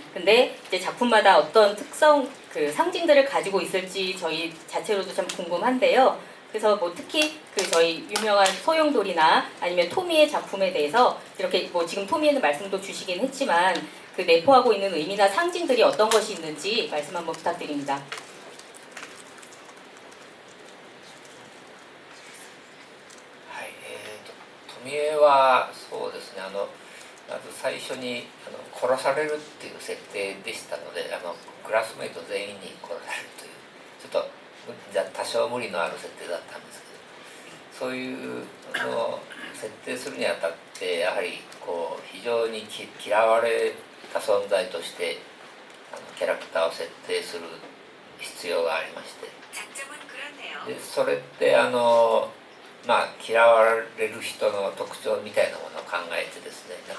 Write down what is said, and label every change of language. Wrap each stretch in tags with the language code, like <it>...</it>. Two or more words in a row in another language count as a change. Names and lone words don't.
<ko>근데 이제 작품마다 어떤 특성, 상징들을 가지고 있을지 저희 자체로도 참 궁금한데요. 그래서 특히 저희 유명한 소용돌이나 아니면 토미의 작품에 대해서 이렇게 지금 토미에는 말씀도 주시긴 했지만 내포하고 있는 의미나 상징들이 어떤 것이 있는지 말씀 한번 부탁드립니다.</ko> <ja>富江はそうですね、まず最初に殺されるっていう設定でしたので、クラスメイト全員に殺されるというちょっと多少無理のある設定だったんですけど、そういうのを設定するにあたってやはり非常に嫌われた存在としてキャラクターを設定する必要がありまして、でそれって嫌われる人の特徴みたいなものを考えてですね、</ja>